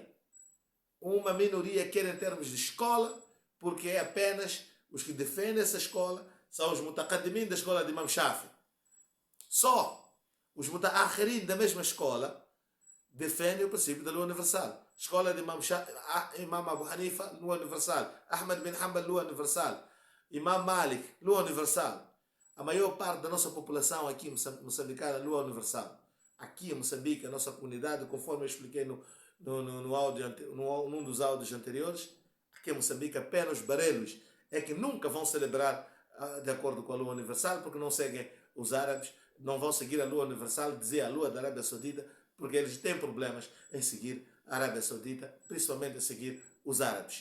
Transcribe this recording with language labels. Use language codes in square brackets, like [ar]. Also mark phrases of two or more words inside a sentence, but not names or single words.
[pt] Uma minoria quer em termos de escola, porque é apenas os que defendem essa escola são os mutaqaddimin da escola de Imam Shafi. Só os mutaakhirin da mesma escola defendem o princípio da lua universal. Escola de Imam Abu Hanifa, lua universal. Ahmad bin Hanbal, lua universal. Imam Malik, lua universal. A maior parte da nossa população aqui moçambicana, lua universal. Aqui em Moçambique, a nossa comunidade, conforme eu expliquei num dos áudios anteriores, aqui em Moçambique apenas barelos é que nunca vão celebrar de acordo com a lua universal, porque não seguem os árabes, não vão seguir a lua universal, dizer a lua da Arábia Saudita, porque eles têm problemas em seguir a Arábia Saudita, principalmente em seguir os árabes.